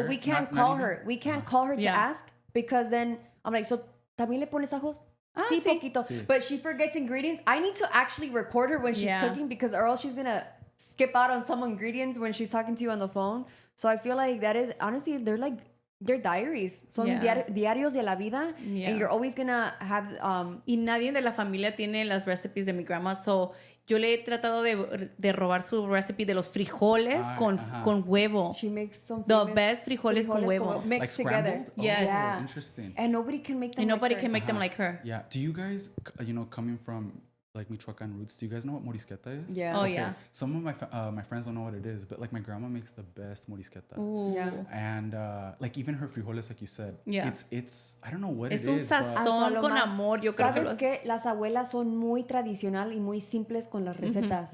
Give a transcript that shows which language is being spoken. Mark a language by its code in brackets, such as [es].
[en] But we can't call her. We can't call her to ask, because then I'm like, so, [es] ¿también le pones ajos? Sí, poquito. Sí. [en] But she forgets ingredients. I need to actually record her when she's cooking, because or else she's going to skip out on some ingredients when she's talking to you on the phone. So I feel like that is, honestly, they're diaries. [es] Son diarios de la vida. [en] Yeah. And you're always gonna have... [es] Y nadie de la familia tiene las recipes de mi grandma. So yo le he tratado de robar su recipe de los frijoles con huevo. [en] She makes some the best frijoles con huevo. Mixed like together. Yes. Yeah. Interesting. And nobody can make them them like her. Yeah. Do you guys, coming from like Michoacan roots. Do you guys know what morisqueta is? Yeah. Oh, Okay. yeah. Some of my friends don't know what it is, but like my grandma makes the best morisqueta. Ooh. Yeah. And like even her frijoles, like you said, Yeah. it's I don't know what [es] Es [en] it [es] un [en] is, but [es] sazón con amor. Yo creo que ¿Sabes qué? Las abuelas son muy tradicional y muy simples con las recetas.